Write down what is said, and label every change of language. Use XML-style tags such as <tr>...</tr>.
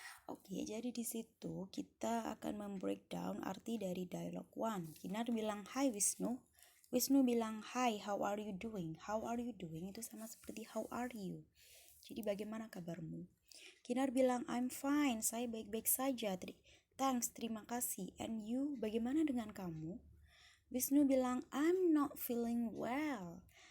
<id>Oke, jadi di situ kita akan membreakdown arti dari dialog 1. Kinar bilang, "Hi Wisnu."</id> <en>Wisnu bilang, "Hi, how are you doing?" How are you doing</en> <id>itu sama seperti</id> <en>how are you.</en> <id>Jadi bagaimana kabarmu? Kinar bilang,</id> <en>"I'm fine,</en> <id>saya baik-baik saja.</id> <en>Thanks,</en> <id>terima kasih.</id> <en>And you,</en> <id>bagaimana dengan kamu?" Wisnu bilang,</id> <en>"I'm not feeling well.</en>